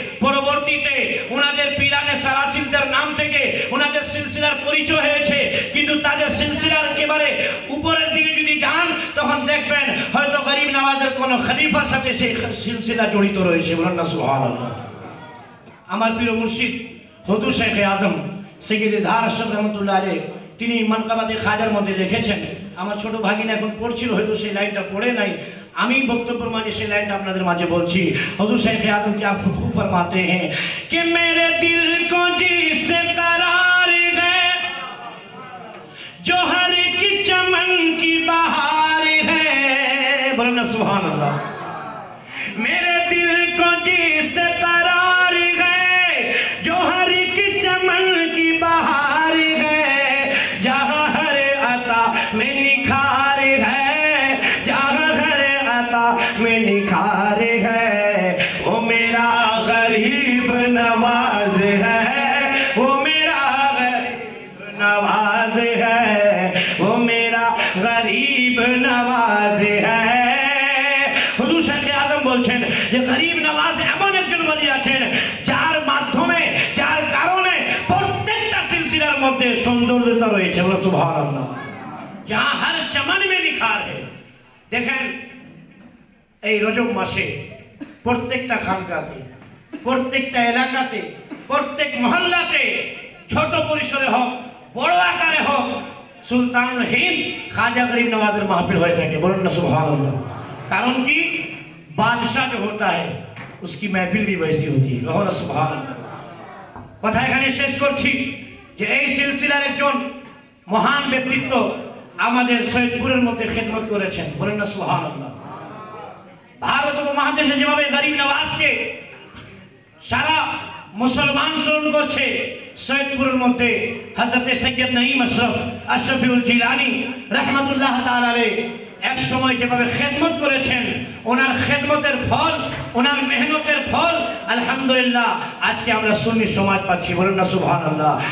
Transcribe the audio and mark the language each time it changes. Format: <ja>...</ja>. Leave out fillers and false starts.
<bn>পরবর্তীতে ওনাদের পীরানে সালাসিলদের নাম থেকে ওনাদের সিলসিলার পরিচয় হয়েছে, কিন্তু তাদের সিলসিলার একেবারে উপরের দিকে যদি যান তখন দেখবেন হয়তো গরিব নওয়াজের কোনো খলিফার সাথে সেই সিলসিলা জড়িত রয়েছে। বলেন না সুবহানাল্লাহ। আমার প্রিয় মুর্শিদ হুজুর শেখ আজম সৈয়দ ইজহার আশরাফ রহমাতুল্লাহ আলাইহি তিনি মানকাবাতে খাজার মধ্যে লিখেছেন, আমার ছোট ভাগিনা এখন পড়ছিল, হয়তো সেই লাইনটা পড়ে নাই, আমি বক্তব্যের মাঝে সেই লাইনটা আপনাদের মাঝে বলছি।</bn> <hi>হুজুর শেখ আজম কি आप खूब फरमाते हैं कि मेरे दिल को जिससे करार है जो हर की चमन की बहार है। बोलो ना सुभान अल्लाह। मेरे दिल को जिससे करार है जो हर की चमन की बहार है, जहाँ हर अता में निखार है, जहाँ हर अता में निखार है, वो मेरा गरीब नवाज है, वो मेरा गरीब नवाज है, वो मेरा गरीब नवाज है।</hi> <bn>হুজুর শেখ আজম বলছেন যে গরিব নওয়াজ এমন একজন ওলি আছেন যার মাধ্যমে যার কারণে প্রত্যেকটা সিলসিলার মধ্যে সৌন্দর্যতা রয়েছে। বলে সুবহানাল্লাহ।</bn> <hi>जहाँ हर चमन में निखार है।</hi> <bn>দেখেন এই রজব মাসে প্রত্যেকটা খানকাতে, প্রত্যেকটা এলাকাতে, প্রত্যেক মহল্লাতে ছোট পরিসরে হোক বড় আকারে হোক সুলতানুল হিন্দ খাজা গরিব নওয়াজের মাহফিল হয়ে থাকে। বলুন না সুবহানাল্লাহ।</bn> <hi>कारण कि बादशाह जो होता है उसकी महफिल भी वैसी होती है। कहो ना सुभान अल्लाह।</hi> <bn>কথা এখানে শেষ করছি যে এই সিলসিলার একজন মহান ব্যক্তিত্ব আমাদের সৈয়দপুরের মধ্যে খেদমত করেছেন। বলেন না সুবহানাল্লাহ। ভারত উপমহাদেশে যেভাবে গরিব নওয়াজকে সারা মুসলমান স্মরণ করছে, সৈয়দপুরের মধ্যে হযরত সৈয়দ নঈম আশরাফ আশরাফুল জিলানী রাহমাতুল্লাহ তাআলা আলাইহি এক সময় যেভাবে খেদমত করেছেন, ওনার খেদমতের ফল, ওনার মেহনতের ফল আলহামদুলিল্লাহ আজকে আমরা সুন্নি সমাজ পাচ্ছি। বলেন না সুবহানাল্লাহ।</bn>